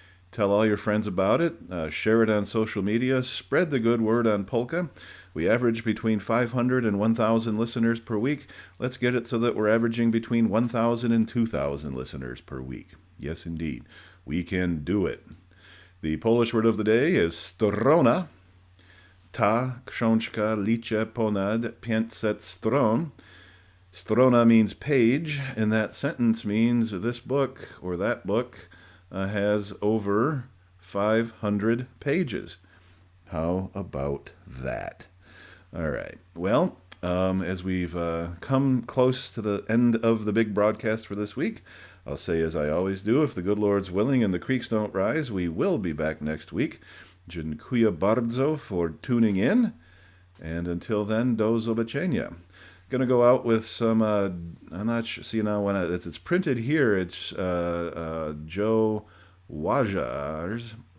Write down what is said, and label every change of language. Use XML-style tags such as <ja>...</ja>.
<en>Tell all your friends about it. Share it on social media. Spread the good word on Polka. We average between 500 and 1,000 listeners per week. Let's get it so that we're averaging between 1,000 and 2,000 listeners per week. Yes, indeed. We can do it. The Polish word of the day is strona.</en> <pl>Ta książka liczy ponad 500 stron.</pl> <en>Strona means page, and that sentence means this book or that book has over 500 pages. How about that? All right. Well, as we've come close to the end of the big broadcast for this week, I'll say as I always do, if the good Lord's willing and the creeks don't rise, we will be back next week.</en> <pl>Dziękuję bardzo</pl> <en>for tuning in. And until then,</en> <pl>do zobaczenia.</pl> <en>Going to go out with some, I'm not sure, see now when it's printed here, it's Joe Wazaj.</en>